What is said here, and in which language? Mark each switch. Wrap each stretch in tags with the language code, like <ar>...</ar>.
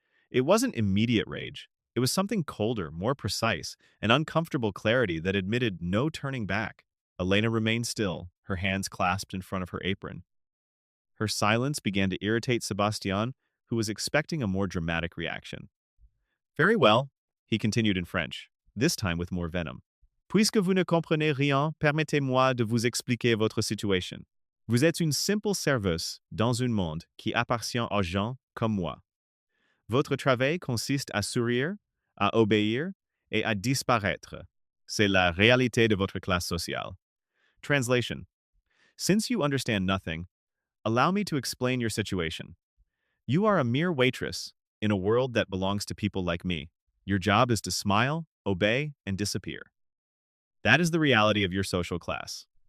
<en>It wasn't immediate rage. It was something colder, more precise, an uncomfortable clarity that admitted no turning back. Elena remained still, her hands clasped in front of her apron. Her silence began to irritate Sebastian, who was expecting a more dramatic reaction. "Very well," he continued in French, this time with more venom.</en> <fr>"Puisque vous ne comprenez rien, permettez-moi de vous expliquer votre situation. Vous êtes une simple serveuse dans un monde qui appartient aux gens comme moi. Votre travail consiste à sourire, à obéir et à disparaître. C'est la réalité de votre classe sociale."</fr> <en>Translation: Since you understand nothing, allow me to explain your situation. You are a mere waitress in a world that belongs to people like me. Your job is to smile, obey, and disappear. That is the reality of your social class.</en>